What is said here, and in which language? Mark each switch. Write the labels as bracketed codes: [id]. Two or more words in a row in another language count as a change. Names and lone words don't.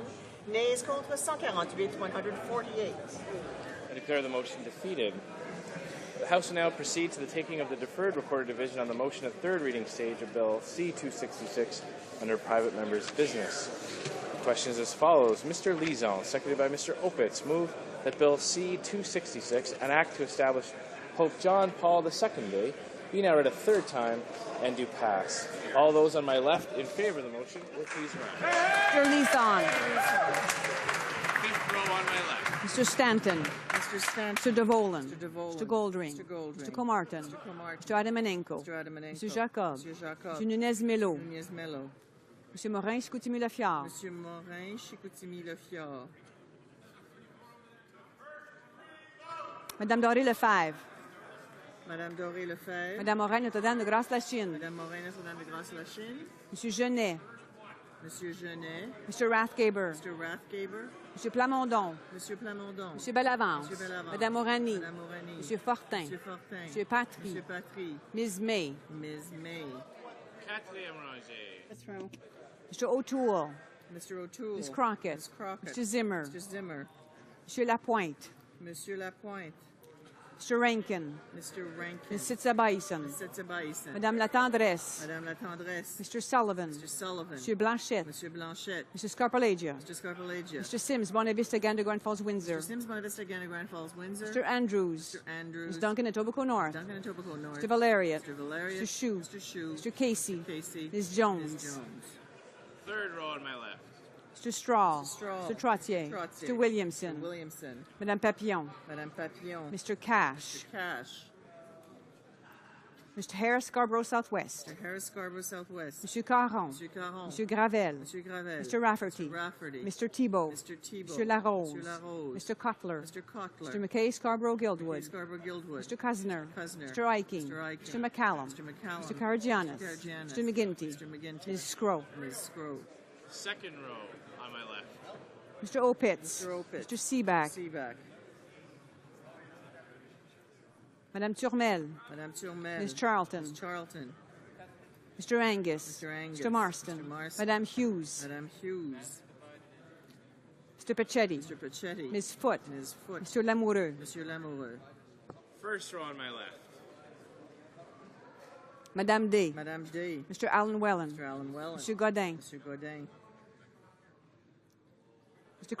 [en] Nays contre 148, 148. I declare the motion defeated. The House will now proceed to the taking of the deferred recorded division on the motion at third reading stage of Bill C-266 under private members' business. The question is as follows. Mr. Lizon, seconded by Mr. Opitz, move that Bill C-266, an act to establish Pope John Paul II Day, be now read a third time and do pass. All those on my left in favor of the motion will please rise. Mr. Lizon. Fifth row on my left. Mr. Stanton. Mr. DeVolen. Mr. Goldring. Mr. Comartin. Mr. Adamanenko. Mr. Jacob. Mr. Nunez-Melo. Mr. Morin-Chicoutimi-Lefiard. Madame Doré-Lefebvre. Madame Doré-Lefebvre. Madame Morin Notre-Dame de Grâce-Lachine. Madame Morin Notre-Dame de Grâce-Lachine. Monsieur Genet. Monsieur Genet. Mr. Rathgaber. Mr. Rathgaber. Monsieur Plamondon. Monsieur Plamondon. Monsieur Bellavance. Monsieur Bellavance. Madame Morani. Madame Morani. Monsieur Fortin. Monsieur Fortin. Monsieur Patry. Monsieur Patry. Ms. May. Ms. May. [fr] Quatrième rangée. [en] Mr. O'Toole. Mr. O'Toole. Ms. Crockett. Ms. Crockett. Mr. Zimmer. Mr. Zimmer. Monsieur Lapointe. Monsieur Lapointe. Mr. Rankin. Mr. Rankin. Ms. Sitzabaisen. Ms. Sitzabaisen. Madame Latendresse. Madame Latendresse. Mr. Sullivan. Mr. Sullivan. Monsieur Blanchette. Monsieur Blanchette. Mr. Scarpalagia. Mr. Scarpalagia. Mr. Sims, Bonavista, Gander, Grand Falls, Windsor. Mr. Sims, Bonavista, Gander, Grand Falls, Windsor. Mr. Andrews. Mr. Andrews. Ms. Duncan, Etobicoke North. Duncan and Etobicoke North. Mr. Valeriot. Mr. Valeriot. Mr. Shue. Mr. Shue. Mr. Casey. Casey. Ms. Jones. Ms. Jones. Third row on my left. Mr. Straw. Mr. Straw. Mr. Trottier. Trottier. Mr. Williamson. Mr. Williamson. Madame Papillon. Madame Papillon. Mr. Cash. Mr. Cash. Mr. Harris, Scarborough Southwest. Mr. Harris, Scarborough Southwest. Mr. Caron. Mr. Caron. Mr. Gravel. Mr. Gravel. Mr. Rafferty. Mr. Rafferty. Mr. Thibault. Mr. Thibault. Mr. Larose. Mr. Larose. Mr. Cutler. Mr. Cutler. Mr. McKay, Scarborough Guildwood. Mr. Scarborough Guildwood. Mr. Cuzner. Cuzner. Mr. Iking. Mr. Iking. Mr. McCallum. Mr. McCallum. Mr. Karagianis. Mr. Karagianis. Mr. McGinty. Mr. McGinty. Ms. Scrow. Ms. Scrow. Second row on my left. Mr. Opitz. Mr. Opitz. Mr. Seaback. Seaback. Madame Turmel. Madame Turmel. Ms. Charlton. Ms. Charlton. Mr. Angus. Mr. Angus. Mr. Marston. Mr. Marston. Madame Hughes. Madame Hughes. Mr. Pachetti. Mr. Pachetti. Ms. Foote. Ms. Foote. Mr. Lamoureux. Monsieur Lamoureux. First row on my left. Madame Day. Madame Day. Mr. Alan Wellen. Mr. Alan Wellen. Mr. Godin. Mr. Godin.